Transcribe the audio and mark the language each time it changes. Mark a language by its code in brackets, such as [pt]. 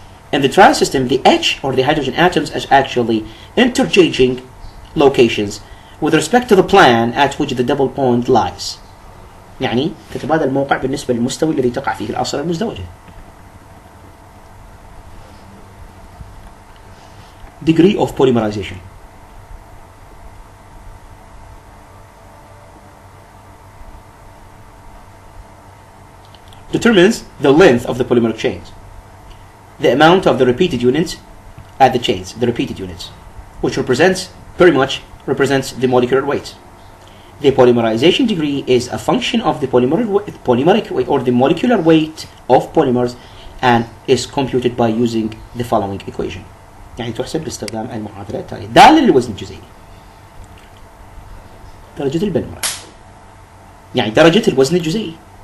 [en] In the trans system, the H or the hydrogen atoms is actually interchanging locations with respect to the plan at which the double bond lies. [ar] يعني تتبادل الموقع بالنسبة للمستوى الذي تقع فيه العناصر المزدوجة. [en] Degree of polymerization. Determines the length of the polymeric chains, the amount of the repeated units at the chains, the repeated units, which pretty much represents the molecular weight. The polymerization degree is a function of the polymeric weight or the molecular weight of polymers and is computed by using the following equation. [ar] يعني تحسب باستخدام المعادلة التالية. دالة للوزن الجزيئي. درجة البوليمرات. يعني درجة الوزن الجزيئي.